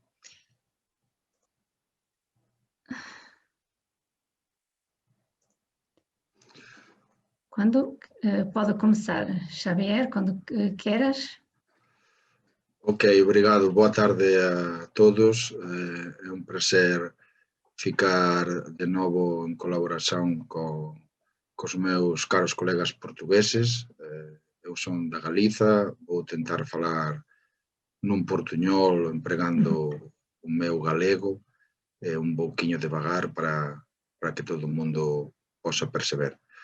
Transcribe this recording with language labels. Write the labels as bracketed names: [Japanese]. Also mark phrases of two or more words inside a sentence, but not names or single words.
[Portuguese] Quando pode começar, Xavier, quando queiras. Ok, obrigado. Boa tarde a todos. É um prazer ficar de novo [Galician] en colaboración cos meus caros colegas portugueses. Eu son da Galiza, vou tentar falar nun portuñol empregando o meu galego, un pouquiño devagar para que todo o mundo posa perceber.